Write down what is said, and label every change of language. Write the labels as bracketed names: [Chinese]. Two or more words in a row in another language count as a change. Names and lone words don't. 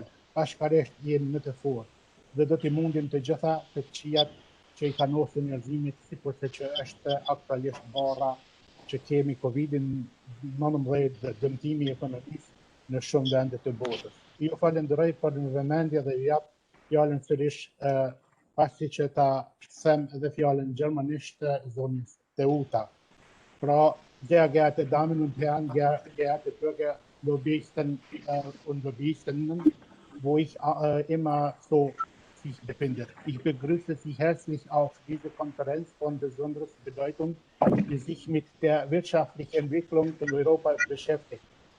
[Albanian] Bashkërisht jemi në të fortë dhe do t'i mundim të gjitha të këqijat që i kanosin njerëzimit, sikurse që është aktualisht barra që kemi Covid-19 dhe dëmtimi ekonomisë në shumë vende të botës. Ju falenderoj për në vëmendje dhe ju jap fjalën sërish pasi që ta them edhe fjalën gjermanisht zonjës Teuta. Pra, [German] sehr geehrte Damen und Herren, geehrte Bürger, Lobbyisten und Lobbyistinnen, wo ich immer so sich befinde. Ich begrüße Sie herzlich auf diese Konferenz von besonderer Bedeutung, die sich mit der wirtschaftlichen Entwicklung in Europa beschäftigt.